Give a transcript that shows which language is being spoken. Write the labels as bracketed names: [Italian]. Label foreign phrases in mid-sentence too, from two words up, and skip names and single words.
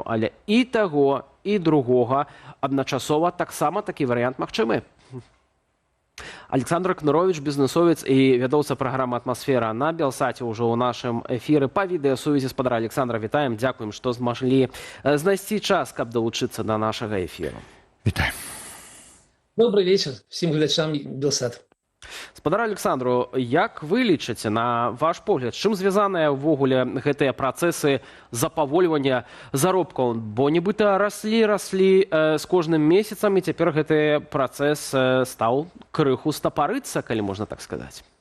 [Belarusian] Але і таго, і другога адначасова таксама такі варыянт магчымы. Александр Кнырович, бізнесовец і вядоўца праграмы «Атмасфера» на Белсаце ўжо ў нашым эфіры па відэасувязі. Спадара Александра, вітаем, дзякуем, што змаглі знайсці час, каб далучыцца да нашага эфіру. Вітаем. [Russian] Добрый вечер всем глядачам Белсат. [Belarusian] Спадар Александру, як вы лічыце, на ваш погляд, чым звязаныя ўвогуле гэтыя працэсы запавольвання заробкаў? Бо нібыта раслі з кожным месяцам, і цяпер гэты працэс стаў крыху стапарыцца, калі можна так сказаць.